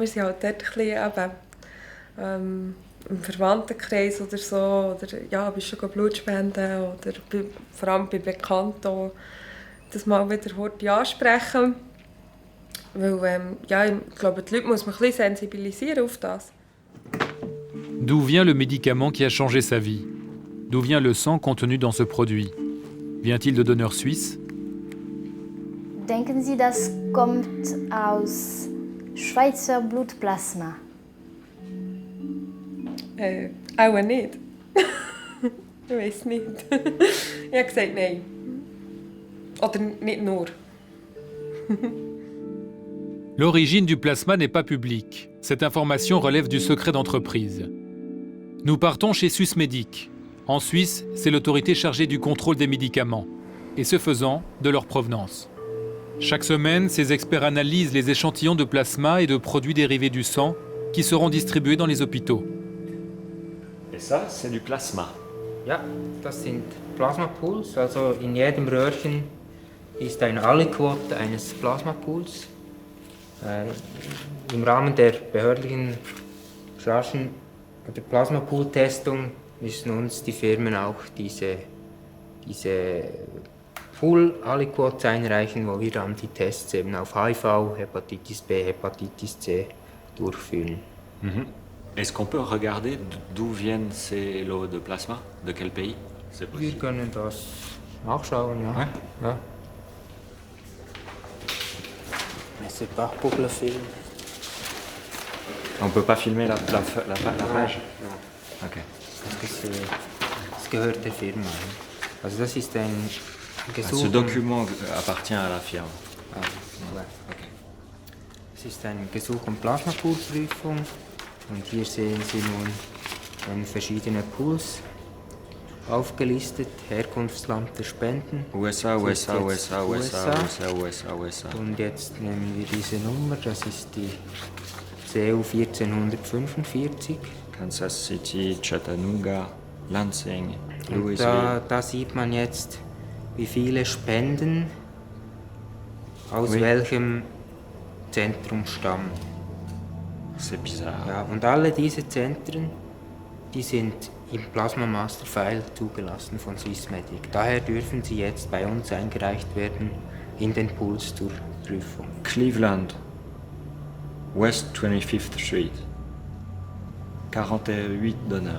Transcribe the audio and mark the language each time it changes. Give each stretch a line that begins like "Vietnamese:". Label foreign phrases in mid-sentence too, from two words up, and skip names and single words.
German: Also wir sind halt dort ein bisschen im Verwandtenkreis oder so, oder ja, bist du Blutspenden oder vor allem bei Bekannten das mal wieder ansprechen. Weil, ja, ich glaube, die Leute muss man ein bisschen sensibilisieren auf das.
French: D'où vient le médicament qui a changé sa vie? D'où vient le sang contenu dans ce produit? Vient-il de donneurs suisses?
German: Denken Sie, das kommt aus Schweizer Blutplasma? Auch nicht. Ich weiß nicht. Ich habe gesagt nein. Oder nicht nur.
French: L'origine du plasma n'est pas publique. Cette information relève du secret d'entreprise. Nous partons chez Swissmedic. En Suisse, c'est l'autorité chargée du contrôle des médicaments, et ce faisant, de leur provenance. Chaque semaine, ces experts analysent les échantillons de plasma et de produits dérivés du sang qui seront distribués dans les hôpitaux. Et ça, c'est du Plasma.
German: Ja, das sind Plasmapools. Also in jedem Röhrchen ist ein Aliquot eines Plasmapools. Im Rahmen der behördlichen Chargen der Plasmapool-Testung müssen uns die Firmen auch diese Pool-Aliquots einreichen, wo wir dann die Tests eben auf HIV, Hepatitis B, Hepatitis C durchführen.
French: Est-ce qu'on peut regarder d'où viennent ces lots de plasma? De quel pays?
German: Wir können das nachschauen, ja.
French: Ouais.
German: Ja.
French: Mais c'est pas pour le film. On peut pas filmer la page? Non. Okay.
German: Das gehört der Firma. Also das ist ein Gesuch.
French: Ce document appartient à la firme.
German: Ah, ja. Okay. Es ist ein Gesuch um Plasmapoolprüfung und hier sehen Sie nun verschiedene Pools aufgelistet, Herkunftsland der Spenden. USA. Und jetzt nehmen wir diese Nummer, das ist die CU 1445. Kansas City, Chattanooga, Lansing, Und da sieht man jetzt, wie viele Spenden aus welchem Zentrum stammen.
French: C'est bizarre.
German: Ja, und alle diese Zentren, die sind im
English: Plasma Master File
German: zugelassen von Swissmedic. Daher dürfen sie jetzt bei uns eingereicht werden in den Pools zur Prüfung.
French: Cleveland, West 25th Street, 48 donneurs.